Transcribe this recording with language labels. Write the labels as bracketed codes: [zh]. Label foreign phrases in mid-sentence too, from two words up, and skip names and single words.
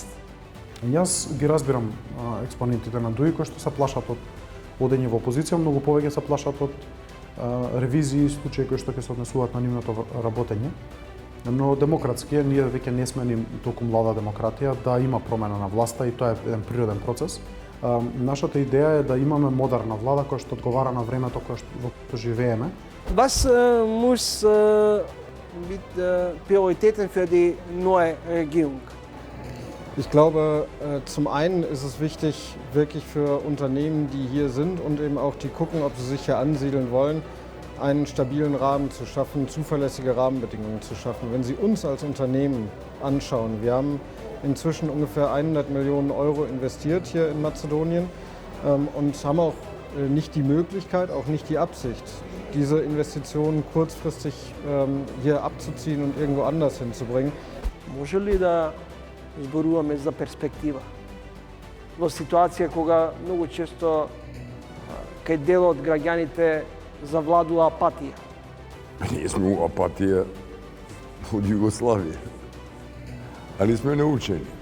[mk] Јас ги разбирам експонентите на Дуј кои што се плашат од одење во опозиција, многу повеќе се плашат од ревизии и случаи кои што ќе се однесуваат на нивното работење. Но демократски ние веќе не сме ни толку млада демократија да има промена на власта и тоа е еден природен процес. Нашата идеја е да имаме модерна влада која што одговара на времето во кое живееме. [de] Was muss mit Prioritäten für die neue Regierung? Ich glaube, zum einen ist es wichtig, wirklich für Unternehmen, die hier sind und eben auch die gucken, ob sie sich hier ansiedeln wollen, einen stabilen Rahmen zu schaffen, zuverlässige Rahmenbedingungen zu schaffen. Wenn Sie uns als Unternehmen anschauen, wir haben inzwischen ungefähr 100 Millionen Euro investiert hier in Mazedonien und haben auch nicht die Möglichkeit, auch nicht die Absicht, diese Investitionen kurzfristig hier abzuziehen und irgendwo anders hinzubringen. [mk] Може ли да зборуваме за перспектива? Во ситуација кога многу често кај дел од граѓаните завладува апатија. Ние сме у апатија од Југославија, али сме научени.